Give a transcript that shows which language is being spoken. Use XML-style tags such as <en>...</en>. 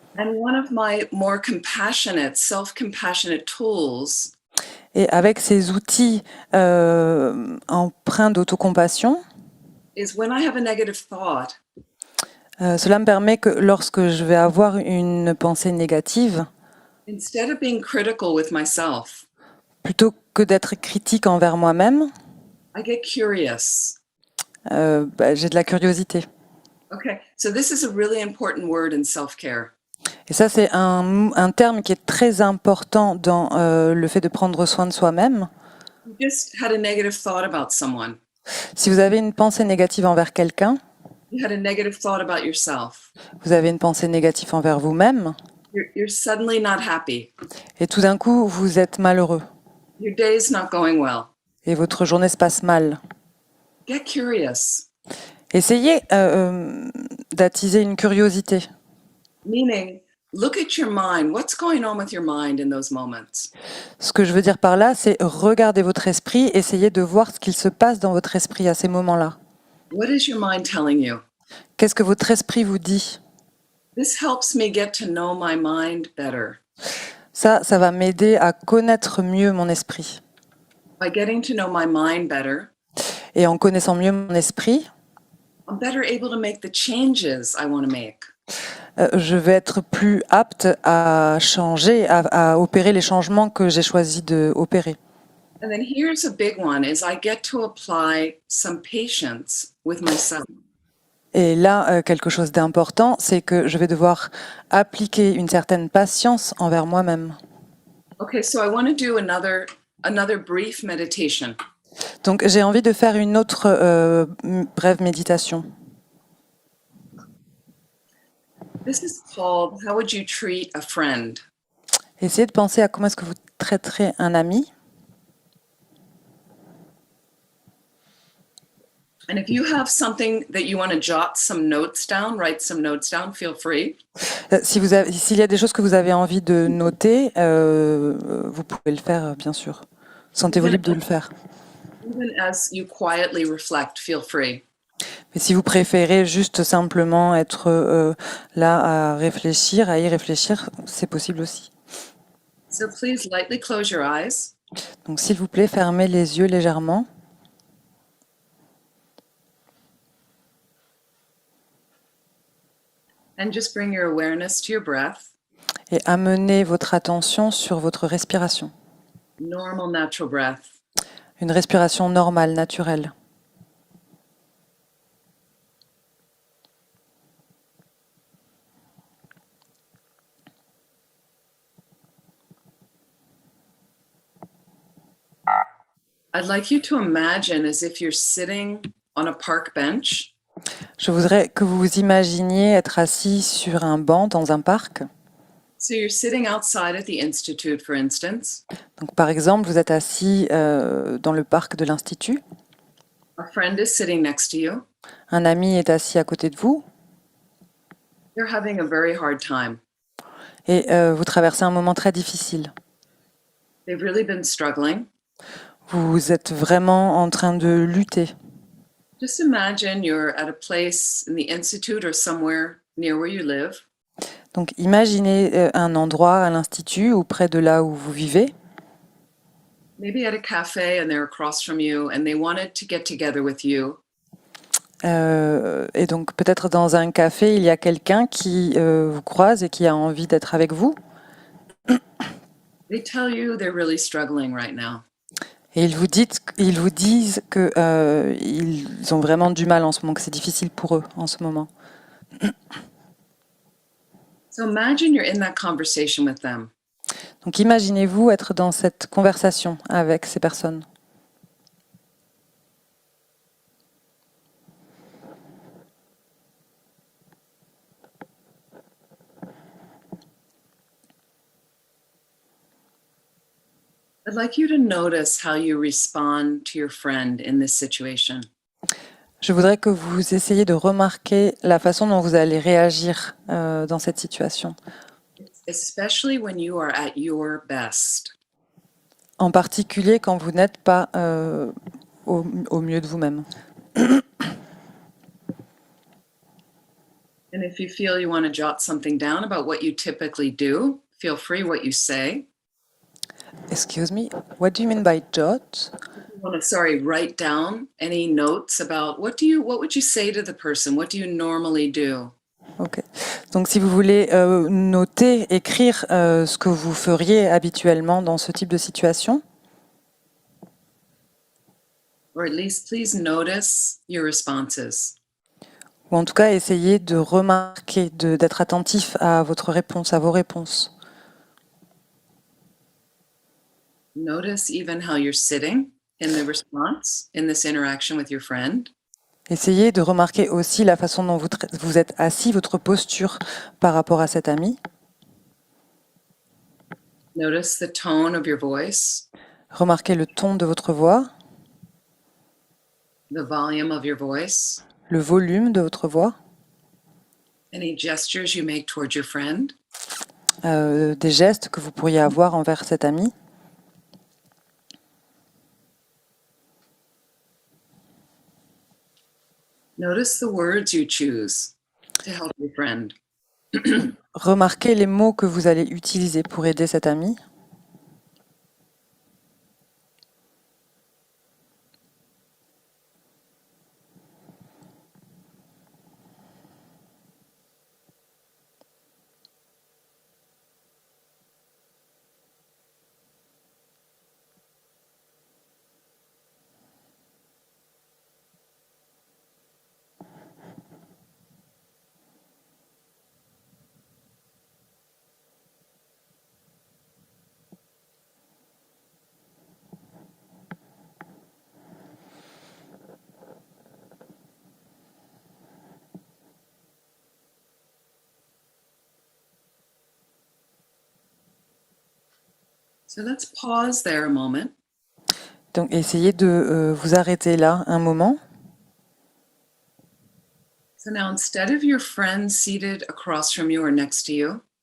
<en>And one of my more compassionate, self-compassionate tools</en> <fr>Et avec ces outils empreints d'autocompassion,</fr> <en>is when I have a negative thought,</en> <fr>cela me permet que lorsque je vais avoir une pensée négative,</fr> <en>instead of being critical with myself,</en> <fr>plutôt que d'être critique envers moi-même,</fr> <en>I get curious.</en> <fr>j'ai de la curiosité.</fr> <en>Okay, so this is a really important word in self-care.</en> <fr>Et ça, c'est un terme qui est très important dans le fait de prendre soin de soi-même.</fr> <en>You just had a negative thought about someone.</en> <fr>Si vous avez une pensée négative envers quelqu'un,</fr> <en>You had a negative thought about yourself.</en> <fr>vous avez une pensée négative envers vous-même,</fr> <en>You're suddenly not happy.</en> <fr>et tout d'un coup, vous êtes malheureux,</fr> <en>Your day's not going well.</en> <fr>et votre journée se passe mal.</fr> <en>Get curious,</en> <fr>Essayez d'attiser une curiosité.</fr> <en>meaning look at your mind. What's going on with your mind in those moments?</en> <fr>Ce que je veux dire par là, c'est regarder votre esprit, essayez de voir ce qu'il se passe dans votre esprit à ces moments-là.</fr> <en>What is your mind telling you?</en> <fr>Qu'est-ce que votre esprit vous dit?</fr> <en>This helps me get to know my mind better.</en> <fr>Ça va m'aider à connaître mieux mon esprit.</fr> <en>By getting to know my mind better,</en> <fr>Et en connaissant mieux mon esprit,</fr> <en>I'm better able to make the changes I want to make.</en> <fr>je vais être plus apte à changer, à opérer les changements que j'ai choisi d'opérer.</fr> <en>And then here's a big one is I get to apply some patience with myself.</en> <fr>Et là, quelque chose d'important, c'est que je vais devoir appliquer une certaine patience envers moi-même.</fr> <en>Okay, so I want to do another brief meditation.</en> <fr>Donc j'ai envie de faire une autre brève méditation.</fr> <en>This is called How Would You Treat a Friend?</en> <fr>Essayez de penser à comment est-ce que vous traiterez un ami.</fr> <en>And if you have something that you want to jot some notes down, write some notes down, feel free.</en> <fr>S'il y a des choses que vous avez envie de noter, vous pouvez le faire, bien sûr. Sentez-vous libre de le faire.</fr> <en>Even as you quietly reflect, feel free.</en> <fr>Mais si vous préférez juste simplement être là à y réfléchir, c'est possible aussi.</fr> <en>So please lightly close your eyes.</en> <fr>Donc s'il vous plaît, fermez les yeux légèrement.</fr> <en>And just bring your awareness to your breath,</en> <fr>Et amenez votre attention sur votre respiration.</fr> <en>normal, natural breath.</en> <fr>Une respiration normale, naturelle.</fr> <en>I'd like you to imagine as if you're sitting on a park bench.</en> <fr>Je voudrais que vous vous imaginiez être assis sur un banc dans un parc.</fr> <en>So you're sitting outside at the Institute, for instance.</en> <fr>Donc, par exemple, vous êtes assis dans le parc de l'Institut.</fr> <en>A friend is sitting next to you.</en> <fr>Un ami est assis à côté de vous</fr> <en>You're having a very hard time.</en> <fr>et vous traversez un moment très difficile.</fr> <en>They've really been struggling.</en> <fr>Vous êtes vraiment en train de lutter.</fr> <en>Just imagine you're at a place in the Institute or somewhere near where you live.</en> <fr>Donc, imaginez un endroit à l'Institut ou près de là où vous vivez.</fr> <en>Maybe at a cafe and they're across from you and they wanted to get together with you.</en> <fr>Et donc, peut-être dans un café, il y a quelqu'un qui vous croise et qui a envie d'être avec vous.</fr> <en>They tell you they're really struggling right now.</en> <fr>Et ils vous disent que ils ont vraiment du mal en ce moment, que c'est difficile pour eux en ce moment.</fr> <en>So imagine you're in that conversation with them.</en> <fr>Donc imaginez-vous être dans cette conversation avec ces personnes.</fr> <en>I'd like you to notice how you respond to your friend in this situation.</en> <fr>Je voudrais que vous essayiez de remarquer la façon dont vous allez réagir dans cette situation.</fr> <en>Especially when you are at your best.</en> <fr>En particulier quand vous n'êtes pas au mieux de vous-même.</fr> <en>And if you feel you want to jot something down about what you typically do, feel free what you say. Excuse me, what do you mean by jot? You want to, write down any notes about what would you say to the person? What do you normally do? Ok.</en> <fr>Donc si vous voulez noter, écrire ce que vous feriez habituellement dans ce type de situation.</fr> <en>Or at least please notice your responses.</en> <fr>Ou en tout cas, essayez de remarquer, d'être attentif à votre réponse, à vos réponses.</fr> <en>Notice even how you're sitting in the response, in this interaction with your friend.</en> <fr>Essayez de remarquer aussi la façon dont vous êtes assis, votre posture par rapport à cet ami.</fr> <en>Notice the tone of your voice,</en> <fr>Remarquez le ton de votre voix,</fr> <en>the volume of your voice,</en> <fr>le volume de votre voix,</fr> <en>any gestures you make towards your friend.</en> <fr>des gestes que vous pourriez avoir envers cet ami.</fr> <en>Notice the words you choose to help your friend.</en> <fr>Remarquez les mots que vous allez utiliser pour aider cet ami.</fr> <en>So let's pause there a moment.</en> <fr>Donc, essayez de vous arrêter là un moment.</fr> <en>So now instead of your friend seated across from you or next to you,</en>